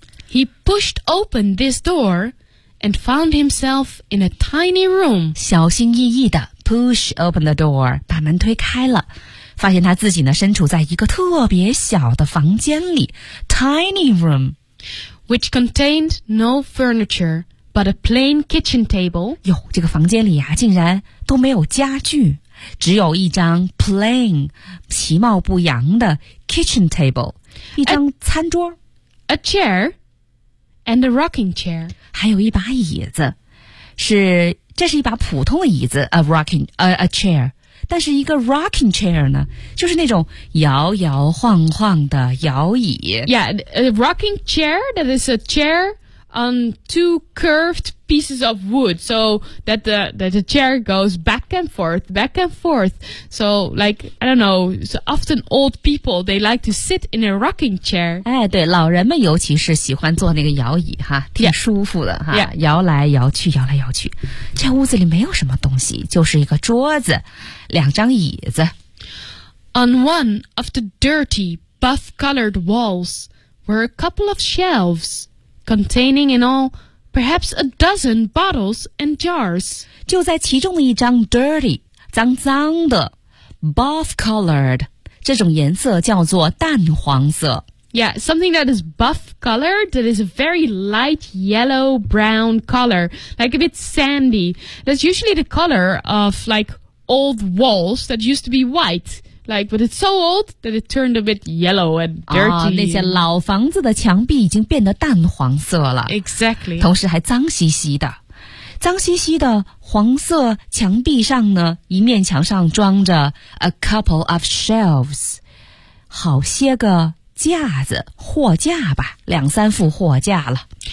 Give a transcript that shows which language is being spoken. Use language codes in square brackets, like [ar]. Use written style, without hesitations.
[en] He pushed open this door and found himself in a tiny room. [zh] 小心翼翼地 [en] push open the door, [zh] 把门推开了，发现他自己呢身处在一个特别小的房间里 [en] tiny room, which contained no furniture but a plain kitchen table. [zh] 哟，这个房间里啊竟然都没有家具，只有一张 plain 其貌不扬的 [en] kitchen table [zh] 一张餐桌 [en] a chair and a rocking chair [zh] 还有一把椅子是这是一把普通的椅子 [en] a chair [zh] 但是一个 [en] rocking chair [zh] 呢就是那种摇摇晃晃的摇椅 [en] Yeah, a rocking chair that is a chair on two curved pieces of wood so that the chair goes back and forth so like, I don't know, so often old people they like to sit in a rocking chair [zh] 哎，对，老人们尤其是喜欢坐那个摇椅哈，挺舒服的哈， [en] yeah. [zh] 摇来摇去摇来摇去这屋子里没有什么东西就是一个桌子两张椅子 [en] On one of the dirty buff colored walls were a couple of shelvescontaining in all perhaps a dozen bottles and jars. [zh] 就在其中的一张 dirty, 脏脏的 [en] buff colored, [zh] 这种颜色叫做淡黄色。 [en] Yeah, something that is buff colored, that is a very light yellow brown color, like a bit sandy. That's usually the color of like old walls that used to be white. Like, but it's so old that it turned a bit yellow and dirty. [zh] 那些老房子的墙壁已经变得淡黄色了。 [en] Exactly. [zh] 同时还脏兮兮的。脏兮兮的黄色墙壁上呢，一面墙上装着 [en] a couple of shelves. [zh] 好些个架子，货架吧，两三副货架了。